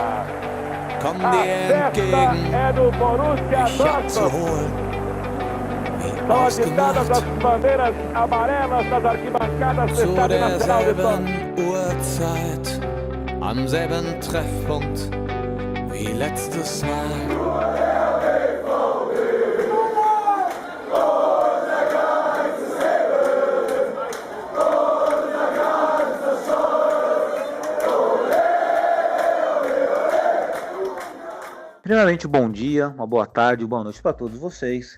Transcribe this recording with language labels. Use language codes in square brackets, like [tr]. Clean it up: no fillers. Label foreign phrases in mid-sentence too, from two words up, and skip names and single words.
[de] Komm dir entgegen, mich abzuholen, wie ausgemacht, zu derselben Uhrzeit, am selben Treffpunkt wie letztes Mal. [pt] Primeiramente, bom dia, uma boa tarde, boa noite para todos vocês.